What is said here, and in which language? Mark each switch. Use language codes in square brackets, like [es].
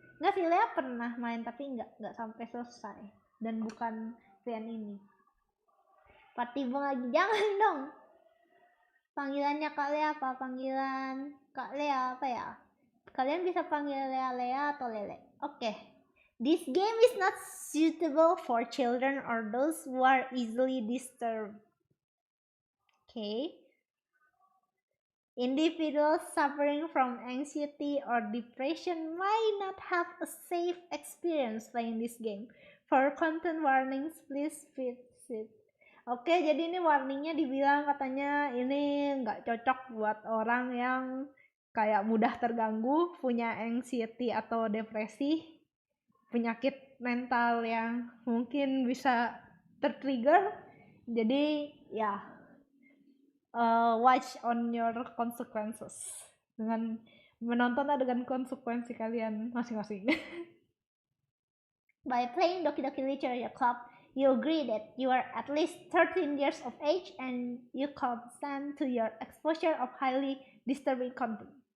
[id] Nggak sih, Lea pernah main tapi nggak sampai selesai. Dan bukan VN ini. Partibung lagi, jangan dong. Panggilannya Kak Lea apa? Panggilan Kak Lea apa ya? Kalian bisa panggil Lea atau Lele. Oke. [en] This game is not suitable for children or those who are easily disturbed. Okay. Individuals suffering from anxiety or depression might not have a safe experience playing this game. For content warnings, please visit. [id] Oke, jadi ini warningnya dibilang katanya ini nggak cocok buat orang yang kayak mudah terganggu, punya anxiety atau depresi, penyakit mental yang mungkin bisa tertrigger. Jadi ya [en] watch on your consequences. [id] Dengan menontonlah dengan konsekuensi kalian masing-masing. [en] By playing Doki Literature Club, you agree that you are at least 13 years of age and you consent to your exposure of highly disturbing content.